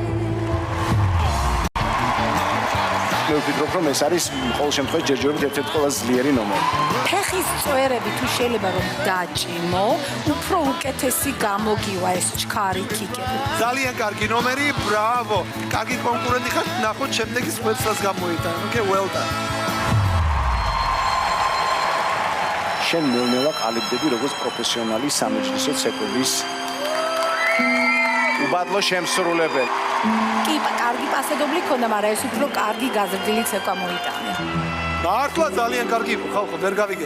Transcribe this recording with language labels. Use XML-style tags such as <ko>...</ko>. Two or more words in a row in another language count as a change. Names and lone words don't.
<ka>მე ვფიქრობ, რომ ეს არის ყოველ შემთხვევაში ჯერჯერობით ერთ-ერთი ყველაზე ძლიერი ნომერი. ფეხის წვერები თუ შეიძლება რომ დაჭიმო, უფრო უკეთესი გამოგივა ეს ჩქარი კიკები. ძალიან კარგი ნომერი, ბრავო. კარგი კონკურენტი ხარ, ნახოთ შემდეგი სპეციალს გამოიტანა.</ka> <en>Okay, well done.</en> <ka>შენ ნელ-ნელა ყალიბდები როგორც პროფესიონალი სამეჯლისო ცეკვების უბადლო შემსრულებელი. კი, კარგი პასედობლი ქონდა, მაგრამ ეს უფრო კარგი გაზრდილი ცეკვა მოიტანა. მართლა ძალიან კარგი იყო, ხალხო, ვერ გავიგე.</ka>